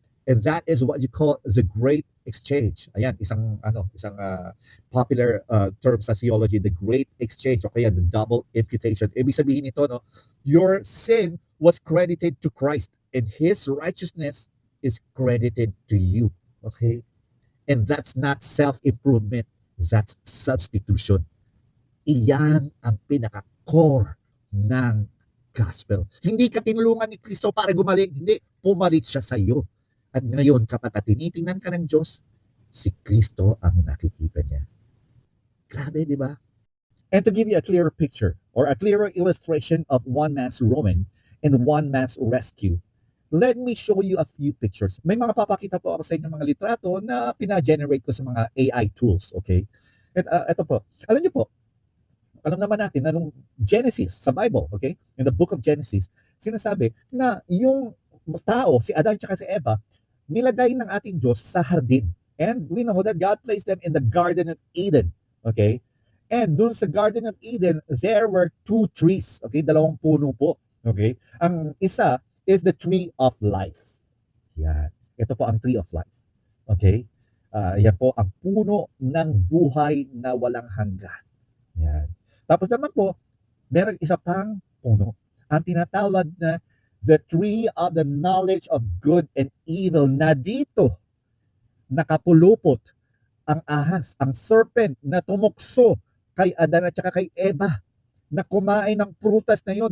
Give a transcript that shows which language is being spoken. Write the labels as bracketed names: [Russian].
[English] And that is what you call the great exchange. [Filipino] Ayan, isang popular term sa theology, [English] the great exchange, o kaya the double imputation. [Filipino] Ibig sabihin nito, [English] no, your sin was credited to Christ and His righteousness is credited to you. Okay? And that's not self-improvement. That's substitution. [Filipino] Iyan ang pinaka-core ng gospel. Hindi ka tinulungan ni Kristo para gumaling. Hindi. Pumalit siya sa iyo. At ngayon, kapag tinitingnan ka ng Diyos, si Kristo ang nakikita niya. Grabe, di ba? [English] And to give you a clearer picture or a clearer illustration of one man's ruin and one man's rescue, let me show you a few pictures. [Filipino] May mga papakita po ako sa inyo mga litrato na pina-generate ko sa mga AI tools, okay? At ito po. Alam niyo po, alam naman natin na nung Genesis sa Bible, okay? [English] In the book of Genesis, [Filipino] sinasabi na yung tao, si Adan at si Eva, nilagay ng ating Diyos sa hardin. [English] And we know that God placed them in the Garden of Eden, okay? And dun sa Garden of Eden, there were two trees, okay? [Filipino] Dalawang puno po, okay? Ang isa is [English] the tree of life. [Filipino] Yan. Ito po ang tree of life, okay? Yan po ang puno ng buhay na walang hanggan. Yan. Tapos naman po, meron isa pang puno. Ang tinatawag na [English] the tree of the knowledge of good and evil, [Filipino] na dito nakapulupot ang ahas, ang serpent na tumukso kay Adan at saka kay Eva, na kumain ng prutas na yun.